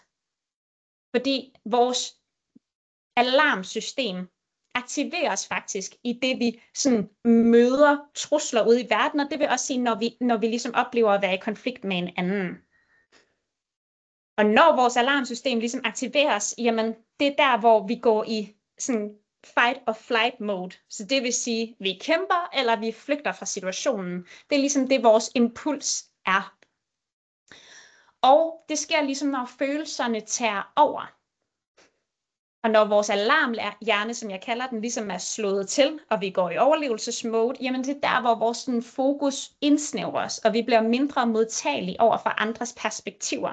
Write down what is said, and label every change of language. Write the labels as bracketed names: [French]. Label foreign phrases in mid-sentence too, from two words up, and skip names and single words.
[Danish] Fordi vores alarmsystem aktiveres faktisk i det, vi sådan møder trusler ude i verden, og det vil også sige, når vi ligesom oplever at være i konflikt med en anden. Og når vores alarmsystem ligesom aktiveres, jamen det er der, hvor vi går i sådan [English] fight or flight mode. [Danish] Så det vil sige, vi kæmper, eller vi flygter fra situationen. Det er ligesom det, vores impuls er. Og det sker ligesom, når følelserne tager over. Og når vores alarmhjerne, som jeg kalder den, ligesom er slået til, og vi går i overlevelsesmode, jamen det er der, hvor vores sådan, fokus indsnævres, og vi bliver mindre modtagelige over for andres perspektiver.